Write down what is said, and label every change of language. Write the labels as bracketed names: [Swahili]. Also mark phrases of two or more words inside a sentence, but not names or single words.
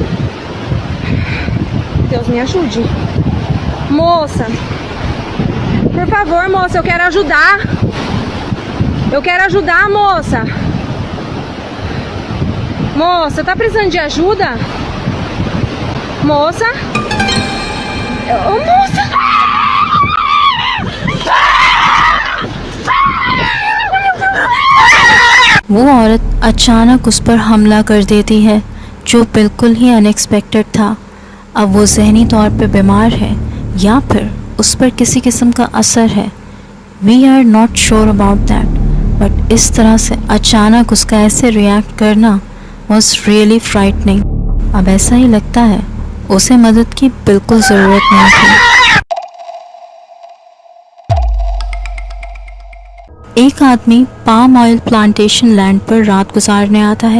[Portuguese] Deus me ajude. Moça. Por favor, moça, eu quero ajudar. Eu quero ajudar, moça. Moça, tá precisando de ajuda? Moça? Ô, moça! [Hindi] वो औरत अचानक उस पर हमला कर देती है, जो बिल्कुल ही अनएक्सपेक्टेड था। अब वो ज़हनी तौर पे बीमार है या फिर उस पर किसी किस्म का असर है। [English] we are not sure about that, but [Hindi] इस तरह से अचानक उसका ऐसे रिएक्ट करना [English] was really frightening. [Hindi] अब ऐसा ही लगता है उसे मदद की बिल्कुल ज़रूरत नहीं थी। एक आदमी [English] palm oil plantation land [Hindi] पर रात गुजारने आता है।